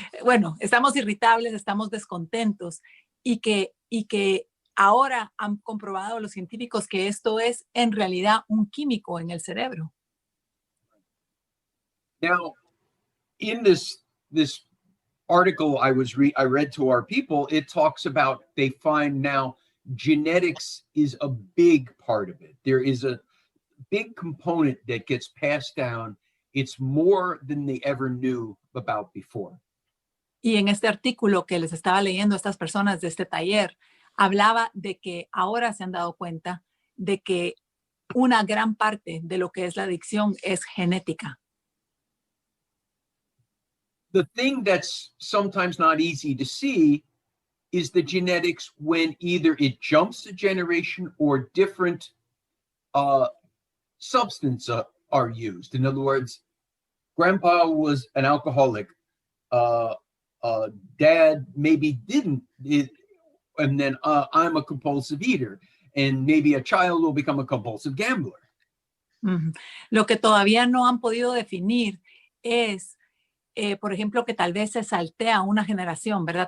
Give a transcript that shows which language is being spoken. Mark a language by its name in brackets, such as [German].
[Spanish] Bueno, estamos irritables, estamos descontentos y que ahora han comprobado los científicos que esto es en realidad un químico en el cerebro. [English] Now, in this article I read to our people, it talks about they find now genetics is a big part of it. There is a big component that gets passed down. It's more than they ever knew about before. [Spanish] Y en este artículo que les estaba leyendo a estas personas de este taller, hablaba de que ahora se han dado cuenta de que una gran parte de lo que es la adicción es genética. [English] The thing that's sometimes not easy to see is the genetics when either it jumps a generation or different substances are used. In other words, grandpa was an alcoholic, dad maybe didn't, and then I'm a compulsive eater, and maybe a child will become a compulsive gambler. Mm-hmm. [Spanish] Lo que todavía no han podido definir es por ejemplo, que tal vez se saltea una generación, ¿verdad?